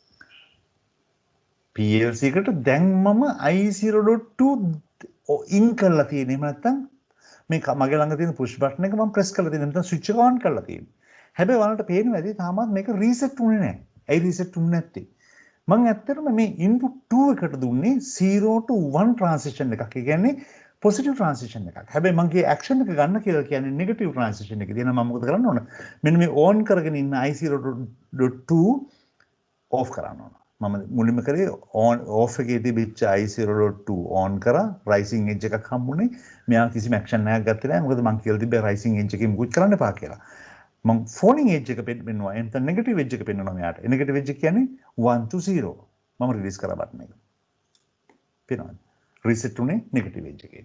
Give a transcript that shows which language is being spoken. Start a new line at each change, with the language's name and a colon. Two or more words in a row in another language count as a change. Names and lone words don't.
Sinhala: PLC එකට දැන් මම i0.2 ඉන් කරලා තියෙන්නේ. එහෙම නැත්නම් මේ මගේ ළඟ තියෙන
English: push button
Sinhala: එක මම press කරලා තියෙනවා. නැත්නම් switch එක on කරලා තියෙනවා. හැබැයි ඔයාලට පේනවා ඇති තාමත් මේක reset වුණේ නැහැ. ඇයි reset වුන්නේ නැත්තේ? මම ඇත්තටම මේ input 2 එකට දුන්නේ
English: 0 to 1 transition
Sinhala: එකක්. ඒ කියන්නේ
English: positive transition
Sinhala: එකක්. හැබැයි මගේ action එක ගන්න කියලා කියන්නේ
English: negative transition
Sinhala: එක. එහෙනම් මම මොකද කරන්න ඕන? මෙන්න මේ on කරගෙන ඉන්න i0.2 off කරන්න ඕන. මම මුලින්ම කරේ
English: on off
Sinhala: එකේ තිබිච්ච i0.2 on කරා
English: rising edge
Sinhala: එකක් හම්බුනේ. මෙයා කිසිම action එකක් ගත්තේ නැහැ. මොකද මම කියලා තිබ්බේ
English: rising edge
Sinhala: එකේ මුකුත් කරන්න එපා කියලා. මම
English: falling edge
Sinhala: එක පෙන්නුවා. එතන
English: negative edge
Sinhala: එක පෙන්වනවා මෙයාට.
English: negative edge
Sinhala: කියන්නේ 1 to 0. මම release කරා button එක. පේනවද? reset උනේ
English: negative edge
Sinhala: එකේ.